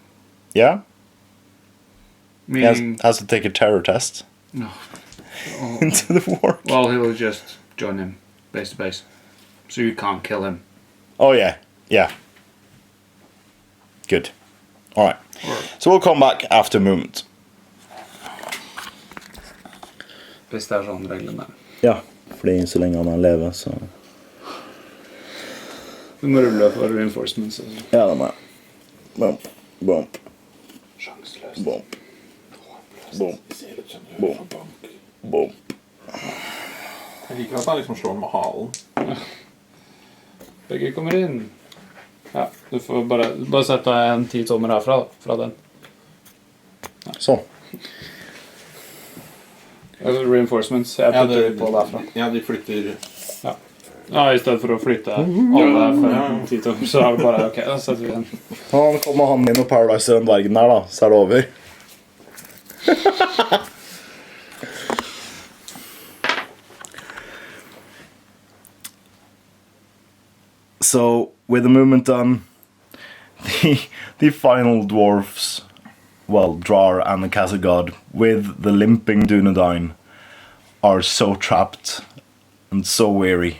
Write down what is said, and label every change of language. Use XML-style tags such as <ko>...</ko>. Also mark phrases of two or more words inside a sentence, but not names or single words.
<en>Yeah. He Meaning, has to take a terror test no. Oh, into the war. well, he'll just join him base to base, so you can't kill him. Oh yeah, yeah. Good. All right. Or So we'll come back after movement.</en> <no>hvis det sånn reglene.</no> <sv>Ja, for det är så länge han lever så.</sv> <no>Du må rulle for reinforcements. Altså.</no> <sv>Ja, de är. Bump, bump,</sv> <no>Sjanseløst. bump, bump, bump, bump. Jeg liker at han liksom slår med halen. Begge kommer inn.</no> <sv>Ja, du får bara sätta en 10-tummare här fra den.</sv> <no>Sånn. Reinforcements. Jeg putter på derfra. Ja, de flytter. Ja, i stedet for å flytte alle for 10 tommer, så er det bare ok, da setter vi den. Han kommer han inn og paradiser den dvergen der, da. Så er det over.</no> <en>So, with the movement done, the final dwarfs, well, Drar and the Castle God, with the limping Dunedain, are so trapped and so weary.</en>